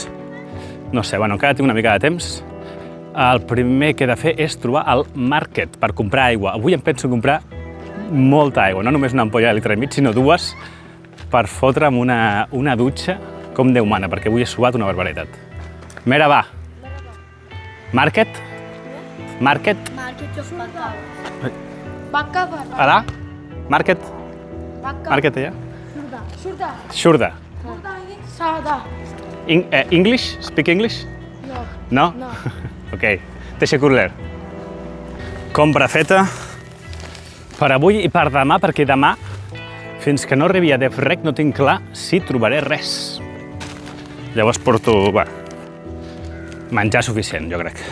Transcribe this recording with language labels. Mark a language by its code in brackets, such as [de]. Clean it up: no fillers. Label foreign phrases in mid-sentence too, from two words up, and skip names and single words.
[ca] No sé, bueno, encara tinc una mica de temps. El primer que he de fer és trobar el market per comprar aigua. Avui em penso comprar molta aigua, no només una ampolla de litre i mig, sinó dues, per fotre'm una dutxa com Déu mana, perquè avui he suat una barbaritat. [tr] Merhaba. Market? Market? Market yok bakkal. Bakkal var. [ca] Ara? Market? [tr] Bakkal. [ca] Market allà? [tr] Şurada. Şurada. Burada sağda. [en] English? Speak English? [tr] Yok. [en] No? No. [tr] Ok. Teşekkürler. [ca] Compra feta per avui i per demà, perquè demà, fins que no arribi a Devrek, no tinc clar si trobaré res. Llavors porto, menjar suficient, jo crec.